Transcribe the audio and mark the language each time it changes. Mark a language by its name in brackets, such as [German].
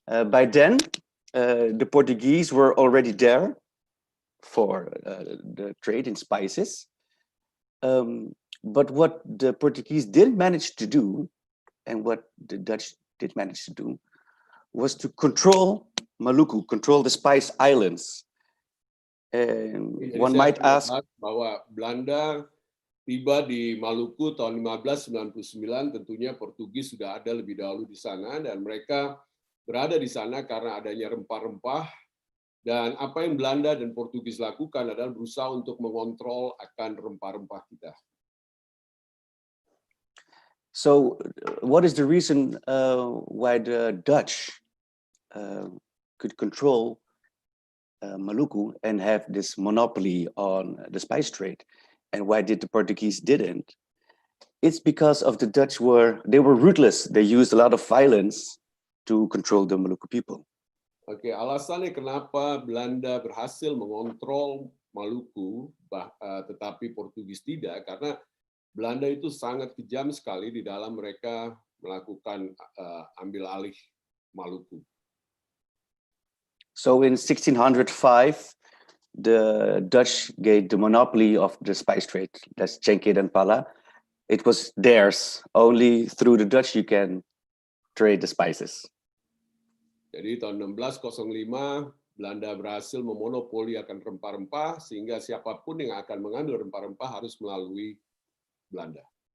[English] By then, the Portuguese were already there for the trade in spices. But what the Portuguese didn't manage to do, and what the Dutch did manage to do, was to control Maluku, control the Spice Islands. And one might ask, [Indonesian] bahwa Belanda tiba di Maluku tahun 1599, tentunya Portugis sudah ada lebih dahulu di sana, dan mereka berada di sana karena adanya rempah-rempah, dan apa yang Belanda dan Portugis lakukan adalah berusaha untuk mengontrol akan rempah-rempah kita. [English] So what is the reason why the Dutch could control Maluku and have this monopoly on the spice trade, and why did the Portuguese didn't? It's because of the Dutch were ruthless. They used a lot of violence to control the Maluku people. [Indonesian] Oke, alasannya kenapa Belanda berhasil mengontrol Maluku, tetapi Portugis tidak, karena Belanda itu sangat kejam sekali di dalam mereka melakukan ambil alih Maluku. [English] So in 1605, the Dutch gained the monopoly of the spice trade. That's [Indonesian] Cengkeh dan Pala. [English] It was theirs. Only through the Dutch you can trade the spices. [Indonesian] Jadi tahun 1605 Belanda berhasil memonopoli akan rempah-rempah, sehingga siapapun yang akan mengambil rempah-rempah harus melalui Belanda.